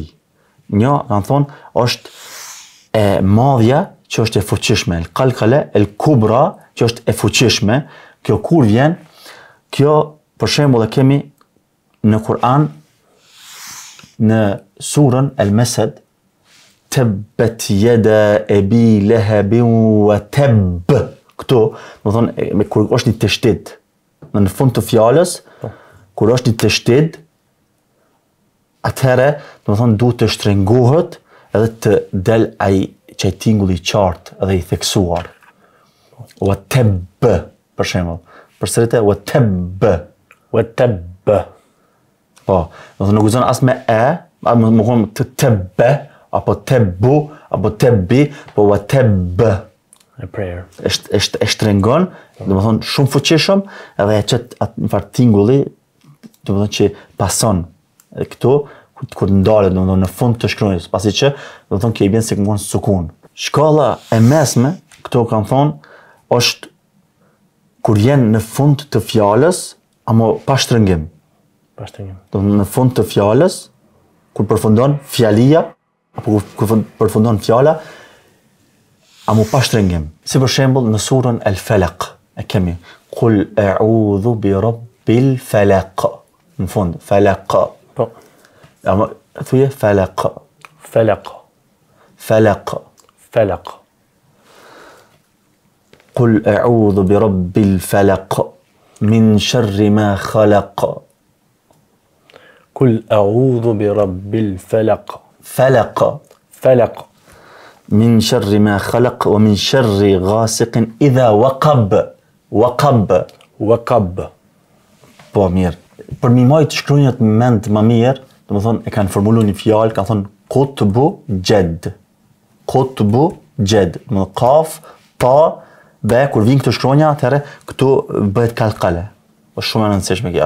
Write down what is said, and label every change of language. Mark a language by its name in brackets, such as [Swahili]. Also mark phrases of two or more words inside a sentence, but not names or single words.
[Albanian] Një, kanë thonë, është e madhja, që është e fuqishme, [Arabic] القلقلة الكبرى, [Albanian] që është e fuqishme. Kjo kur vjen, kjo për shembull e kemi në Kur'an në surën El-Masad, [Arabic] تبت يدا أبي لهب وتب. [Albanian] Këtu, do thonë kur është një teshtid në fund të fjalës, kur është një teshtid, atëherë, do thonë duhet të shtrengohet edhe të del ai çaj tingulli i qartë edhe i theksuar. [Arabic] وتب, [Albanian] për shembull. [Arabic] Përsëritë وتب. وتب. [Albanian] Po, do të nuk gëzon as me e, më thonë të tabbe, apo tabbu, apo tabbi, po [Arabic] وتب. [English] A prayer. [Albanian] E shtrengon, do të thonë shumë fuqishëm, edhe e çet atë një farë tingulli, do të thonë që pason këtu, kur ndalet do të thonë në fund të shkronjës, pasi që do të thonë që i bën se ngon sukun. Shkalla e mesme, këto kanë thonë, është kur vjen në fund të fjalës, ama pa shtrëngim. Pa shtrëngim. Do në fund të fjalës, kur përfundon fjalia, apo kur përfundon fjala, ama pa shtrëngim. Si për shembull në surën El-Falaq, e kemi [Arabic] قل أعوذ برب الفلق. [Albanian] Në fund, falaq. Po. Ama thuje falaq. [Arabic] فلق. فلق. فلق. قل أعوذ برب الفلق من شر ما خلق. قل أعوذ برب الفلق. فلق. فلق. من شر ما خلق ومن شر غاسق إذا وقب. وقب. وقب. [Albanian] Po mirë. Për mi majtë shkronjat mend më mirë, do të thonë e kanë formuluar një fjalë, kanë thonë [Arabic] قطب جد. قطب جد. [Albanian] Në kaf, ta, be, kur vinë këto shkronja, atëherë këtu bëhet qalqale. Po shumë e rëndësishme kjo.